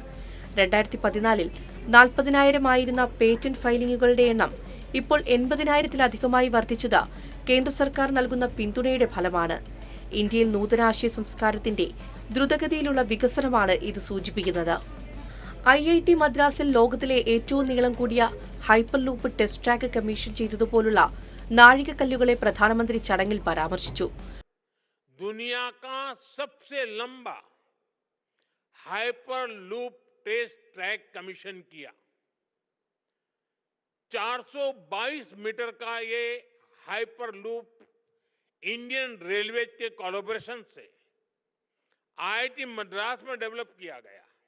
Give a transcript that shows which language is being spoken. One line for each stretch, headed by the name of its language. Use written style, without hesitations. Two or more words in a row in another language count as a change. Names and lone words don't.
Malayalam: 2014 40,000 ആയിരുന്ന പേറ്റന്റ് ഫയലിംഗുകളുടെ എണ്ണം ഇപ്പോൾ 80,000-ലധികമായി വർദ്ധിച്ചത് കേന്ദ്ര സർക്കാർ നൽകുന്ന പിന്തുണയുടെ ഫലമാണ്. ഇന്ത്യയിൽ നൂതനാശയ സംസ്കാരത്തിന്റെ ദ്രുതഗതിയിലുള്ള വികസനമാണ് ഇത് സൂചിപ്പിക്കുന്നത്. IIT മദ്രാസിൽ ലോകത്തിലെ ഏറ്റവും നീളം കൂടിയ
English: hyper loop test track commission
Malayalam: ചെയ്തതുപോലുള്ള നാഴികക്കല്ലുകളെ പ്രധാനമന്ത്രി ചടങ്ങിൽ പരാമർശിച്ചു.
Hindi: दुनिया का सबसे लंबा
English: hyper loop test track commission
Hindi: किया. 422 मीटर का ये
English: hyper loop Indian Railway
Hindi: के कोलैबोरेशन से IIT मद्रास में डेवलप किया गया.